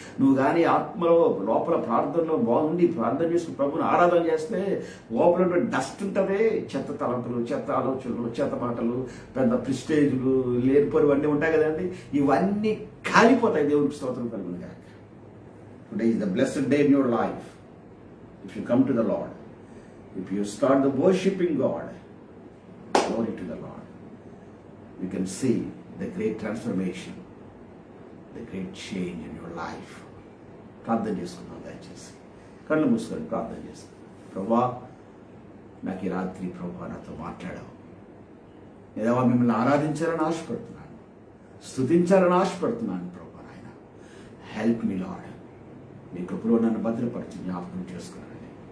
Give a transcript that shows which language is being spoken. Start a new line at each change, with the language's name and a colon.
Telugu: నువ్వు కానీ ఆత్మలో లోపల ప్రార్థనలో బాగుండి ప్రార్థన చేసుకుని ప్రభుని ఆరాధన చేస్తే లోపల డస్ట్ ఉంటుంది. చెత్త తలంపులు, చెత్త ఆలోచనలు, చెత్త మాటలు, పెద్ద ప్రిస్టేజ్లు, లేనిపోరు అన్నీ ఉంటాయి కదండి. ఇవన్నీ కాలిపోతాయి. దేవుడికి స్తోత్రం కలుగును గాక.
English: Today is the blessed day in your life if you come to the Lord. If you start the worshiping God, glory to the Lord, you can see the great transformation, the great change in your life.
Telugu: ప్రార్థన చేసుకుందాం. దయచేసి కళ్ళు మూసుకొని ప్రార్థన చేసుకుందాం. ప్రభా, నాకు ఈ రాత్రి ప్రభా నాతో మాట్లాడావు. ఏదైనా మిమ్మల్ని ఆరాధించాలని ఆశపడుతున్నాను, స్తుతించాలని ఆశపడుతున్నాను ప్రభా. నాయన
English: Help me Lord.
Telugu: మీ కృపలో నన్ను భద్రపరిచి జ్ఞాపకం చేసుకున్నానండి.